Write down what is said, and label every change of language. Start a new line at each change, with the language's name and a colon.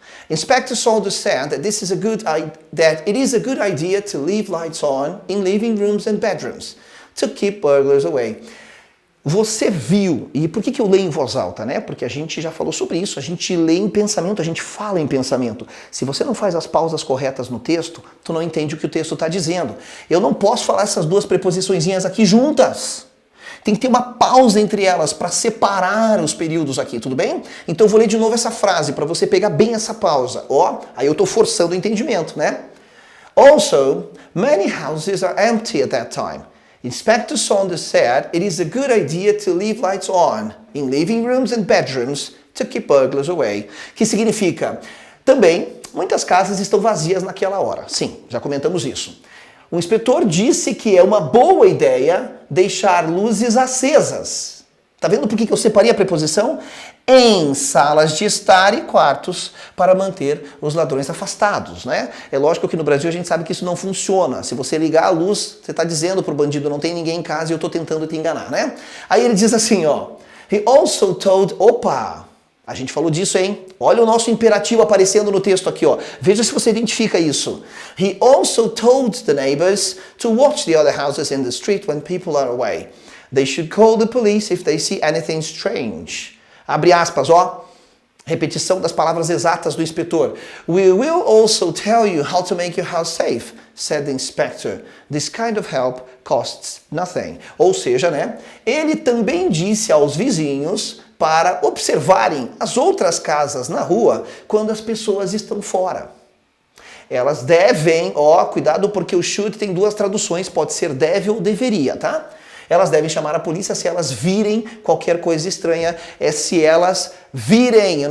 English: Inspector Saunders said that it is a good idea to leave lights on in living rooms and bedrooms to keep burglars away.
Portuguese: Você viu, e por que eu leio em voz alta, né? Porque a gente já falou sobre isso, a gente lê em pensamento, a gente fala em pensamento. Se você não faz as pausas corretas no texto, tu não entende o que o texto está dizendo. Eu não posso falar essas duas preposiçõezinhas aqui juntas. Tem que ter uma pausa entre elas para separar os períodos aqui, tudo bem? Então eu vou ler de novo essa frase para você pegar bem essa pausa. Ó, aí eu estou forçando o entendimento, né?
English: Also, many houses are empty at that time. Inspector Saunders said it is a good idea to leave lights on in living rooms and bedrooms to keep burglars away.
Portuguese: Que significa, também, muitas casas estão vazias naquela hora. Sim, já comentamos isso. O inspetor disse que é uma boa ideia deixar luzes acesas. Tá vendo por que eu separei a preposição? Em salas de estar e quartos para manter os ladrões afastados, né? É lógico que no Brasil a gente sabe que isso não funciona. Se você ligar a luz, você está dizendo pro bandido não tem ninguém em casa e eu tô tentando te enganar, né?
English: Aí ele diz assim, ó. He also told... Opa!
Portuguese: A gente falou disso, hein? Olha o nosso imperativo aparecendo no texto aqui, ó. Veja se você identifica isso.
English: He also told the neighbors to watch the other houses in the street when people are away. They should call the police if they see anything strange.
Portuguese: Abre aspas, ó. Repetição das palavras exatas do inspetor.
English: We will also tell you how to make your house safe, said the inspector. This kind of help costs nothing.
Portuguese: Ou seja, né? Ele também disse aos vizinhos para observarem as outras casas na rua quando as pessoas estão fora. Elas devem, ó, cuidado porque o should tem duas traduções, pode ser deve ou deveria, tá? Elas devem chamar a polícia se elas virem qualquer coisa estranha, é se elas virem.